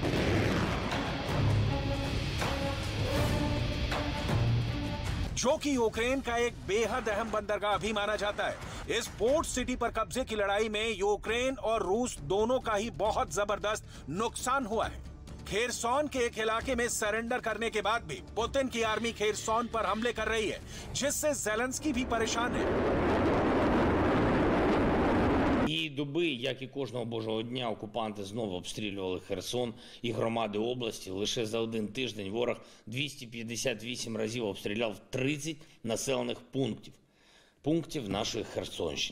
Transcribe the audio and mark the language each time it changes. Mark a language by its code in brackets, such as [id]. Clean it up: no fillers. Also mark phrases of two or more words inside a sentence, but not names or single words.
[hi] जो कि यूक्रेन का एक बेहद अहम बंदरगाह भी माना जाता है। इस पोर्ट सिटी पर कब्जे की लड़ाई में यूक्रेन और रूस दोनों का ही बहुत जबरदस्त नुकसान हुआ है। खेरसॉन के एक इलाके में सरेंडर करने के बाद भी पुतिन की आर्मी खेरसॉन पर हमले कर रही है, जिससे ज़ेलेंस्की भी परेशान है। [uk] Цієї доби, як і кожного божого дня, окупанти знову обстрілювали Херсон і громади області. Лише за один тиждень ворог 258 разів обстріляв 30 населених пунктів нашої Херсонщини.